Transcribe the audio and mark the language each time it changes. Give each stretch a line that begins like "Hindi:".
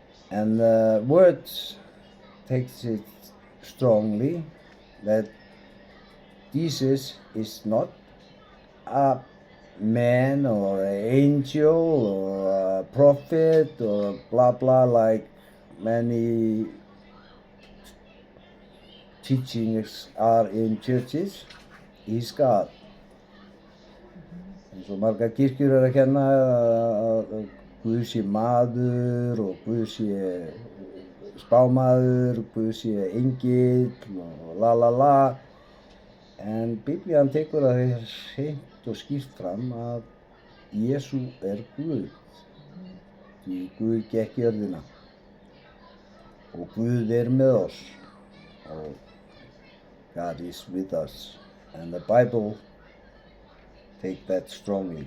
English: And the word takes it strongly that Jesus is not a man or an angel or a prophet or blah blah like many teachings are in churches. He's God.
Icelandic: Eins og margar kirkjur að kenna að Guð sé maður og Guð sé spámaður, Guð sé engill og la la la. En Biblían tekur það hreint og skýrt fram að Jesú Guð. Því Guð gekk jörðina og Guð með oss og
English: God is with us. And the Bible take that strongly.